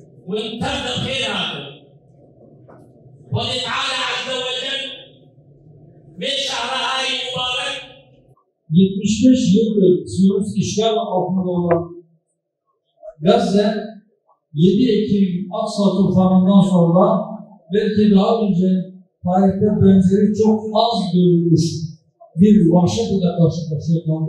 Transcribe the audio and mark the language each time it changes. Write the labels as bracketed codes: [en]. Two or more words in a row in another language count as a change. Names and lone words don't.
[ar] وامتد خيراته ولتعالى عز وجل من شهرها المبارك [tr] 75 yıldır Siyonist işgal altında olan Gazze 7 Ekim Aksa tufanından sonra belki daha önce tarihte benzeri çok az görülmüş bir vahşet ile karşı karşıya kaldı.